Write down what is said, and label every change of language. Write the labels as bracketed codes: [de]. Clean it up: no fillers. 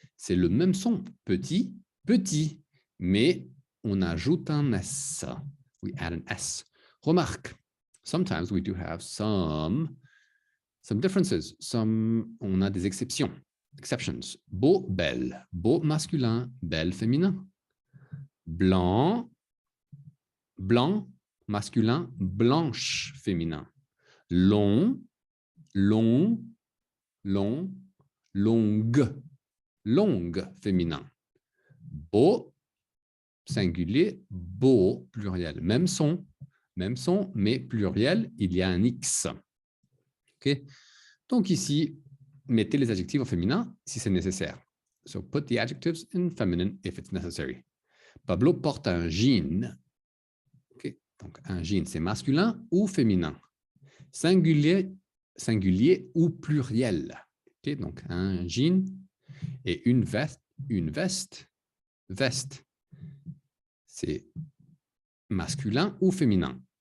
[fr] C'est le même son, petit, petit, mais on ajoute un S. [en] We add an S. Remarque, sometimes we do have some differences. [fr] On a des exceptions. Exceptions. Beau, belle. Beau masculin, belle féminin. Blanc, blanc, masculin, blanche, féminin. Long, long, long, longue, longue, féminin. Beau, singulier, beau, pluriel. Même son, mais pluriel, il y a un X. OK? Donc ici, mettez les adjectifs au féminin si c'est nécessaire. [en] So put the adjectives in feminine if it's necessary. [fr] Pablo porte un jean. Okay. Donc, un jean, c'est masculin ou féminin? Singulier ou pluriel? Okay. Donc, un jean et une veste, c'est masculin ou féminin?